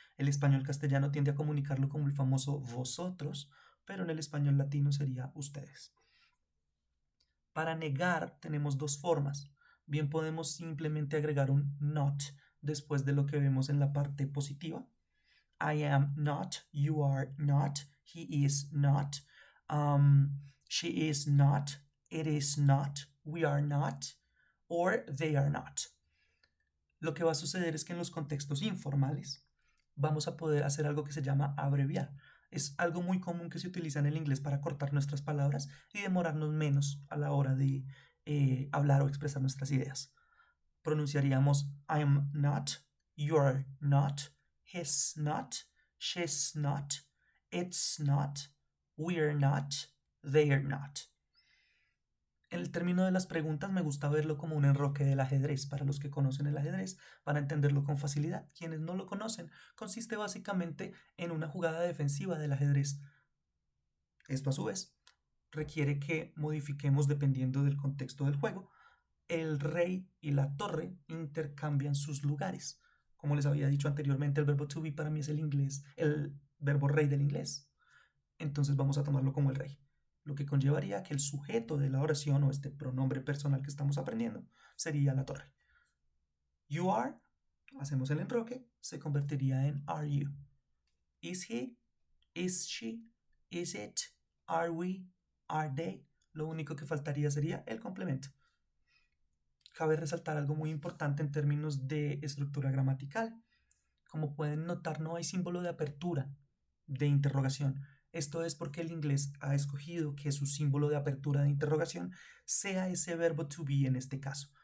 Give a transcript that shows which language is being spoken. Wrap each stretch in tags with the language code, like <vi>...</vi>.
<es>El español castellano tiende a comunicarlo como el famoso vosotros, pero en el español latino sería ustedes. Para negar tenemos dos formas. Bien podemos simplemente agregar un not después de lo que vemos en la parte positiva.</es> <en>I am not, you are not, he is not, she is not, it is not, we are not, or they are not.</en> <es>Lo que va a suceder es que en los contextos informales vamos a poder hacer algo que se llama abreviar. Es algo muy común que se utiliza en el inglés para cortar nuestras palabras y demorarnos menos a la hora de hablar o expresar nuestras ideas. Pronunciaríamos</es> <en>I'm not, you're not, he's not, she's not, it's not, we're not, they're not.</en> <es>El término de las preguntas me gusta verlo como un enroque del ajedrez. Para los que conocen el ajedrez van a entenderlo con facilidad. Quienes no lo conocen, consiste básicamente en una jugada defensiva del ajedrez. Esto a su vez requiere que modifiquemos dependiendo del contexto del juego. El rey y la torre intercambian sus lugares. Como les había dicho anteriormente, el verbo to be para mí es el verbo rey del inglés. Entonces vamos a tomarlo como el rey, lo que conllevaría que el sujeto de la oración o este pronombre personal que estamos aprendiendo sería la torre.</es> <en>You are,</en> <es>hacemos el enroque, se convertiría en</es> <en>are you. Is he, is she, is it, are we, are they.</en> <es>Lo único que faltaría sería el complemento. Cabe resaltar algo muy importante en términos de estructura gramatical. Como pueden notar, no hay símbolo de apertura, de interrogación. Esto es porque el inglés ha escogido que su símbolo de apertura de interrogación sea ese verbo to be en este caso.</es>